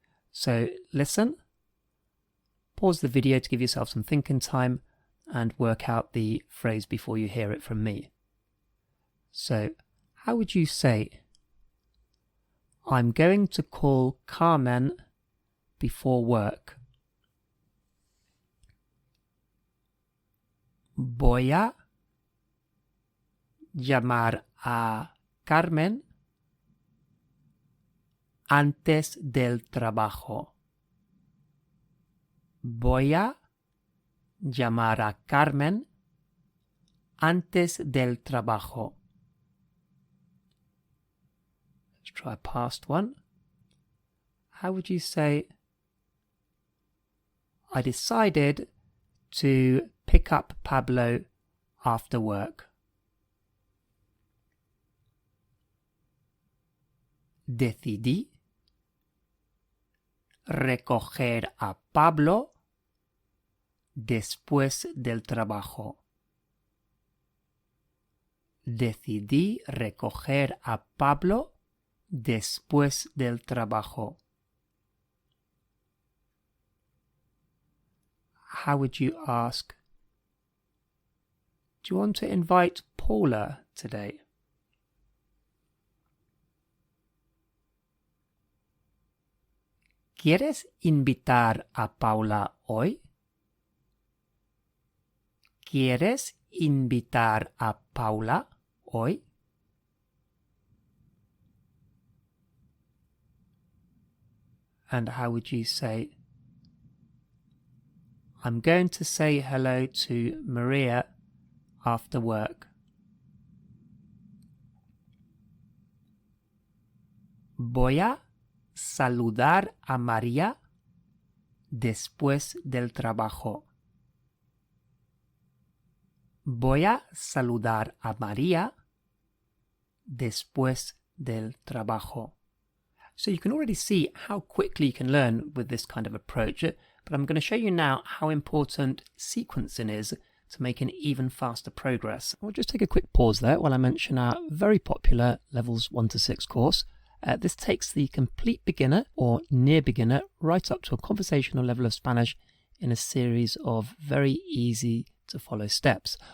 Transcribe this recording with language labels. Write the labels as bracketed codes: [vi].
[en] So listen, pause the video to give yourself some thinking time and work out the phrase before you hear it from me. So, how would you say, I'm going to call Carmen before work? [es] Voy a llamar a Carmen antes del trabajo. Voy a llamar a Carmen antes del trabajo. [en] Let's try a past one. How would you say, I decided to pick up Pablo after work? [es] Decidí recoger a Pablo después del trabajo. Decidí recoger a Pablo después del trabajo. [en] How would you ask, do you want to invite Paula today? [es] ¿Quieres invitar a Paula hoy? ¿Quieres invitar a Paula hoy? [en] And how would you say, I'm going to say hello to Maria after work. [es] Voy a saludar a María después del trabajo. Voy a saludar a María después del trabajo. [en] So you can already see how quickly you can learn with this kind of approach, but I'm going to show you now how important sequencing is to making even faster progress. I'll just take a quick pause there while I mention our very popular Levels 1 to 6 course. This takes the complete beginner or near beginner right up to a conversational level of Spanish in a series of very easy to follow steps.